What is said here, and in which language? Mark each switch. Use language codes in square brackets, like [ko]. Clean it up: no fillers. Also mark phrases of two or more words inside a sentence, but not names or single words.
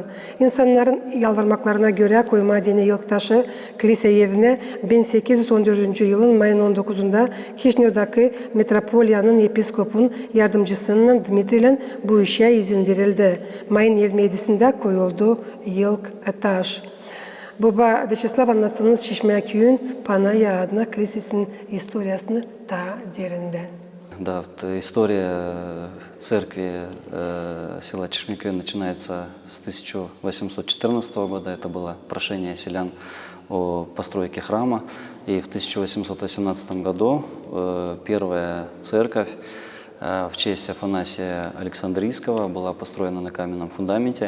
[gag] İnsanların yalvarmaklarına göre koyma dini yılktaşı kilise yerine 1814 yılın Mayın 19'unda Kişnyodaki metropoliyanın episkopun yardımcısının Dmitri'yle bu işe izin verildi. Mayın 27'sinde koyuldu yılk taş. Baba Vyacheslav, anlatsanız Çeşme köyün Panaya adına kilisesinin historiasını daha derinden. [ru] Да, вот история церкви села Чешмякёй начинается с 1814 года. Это было прошение селян о постройке храма. И в 1818 году первая церковь в честь Афанасия Александрийского была построена на каменном фундаменте.